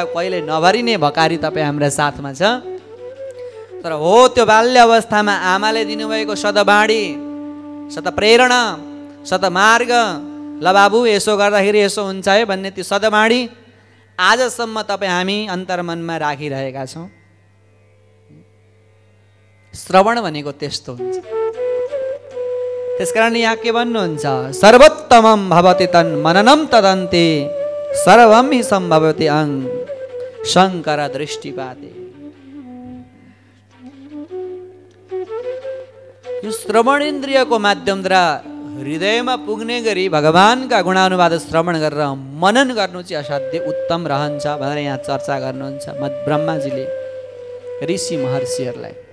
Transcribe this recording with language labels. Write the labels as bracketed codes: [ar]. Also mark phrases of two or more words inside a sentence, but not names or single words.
[ne] कहिले नभरिने भकारी तपाईँ हाम्रा साथमा छ। तर हो त्यो बाल्य अवस्थामा आमाले दिनुभएको सदबाणी, सदप्रेरणा, सदमार्ग, ल बाबु यसो गर्दाखेरि यसो हुन्छ है भन्ने त्यो सदबाणी आजसम्म तपाईँ हामी अन्तर्मनमा राखिरहेका छौँ। श्रवण भनेको त्यस्तो हुन्छ। त्यसकारण यहाँ के भन्नुहुन्छ, [sa] सर्वोत्तमं भवति तन् मननं तदन्ते सर्वं हि सम्भवति अङ् शङ्कर दृष्टिपाते। [ne] यो श्रवणेन्द्रियको माध्यमद्वारा हृदयमा पुग्ने गरी भगवानका गुणानुवाद श्रवण गरेर मनन गर्नु चाहिँ असाध्यै उत्तम रहन्छ भनेर यहाँ चर्चा गर्नुहुन्छ ब्रह्माजीले ऋषि महर्षिहरूलाई।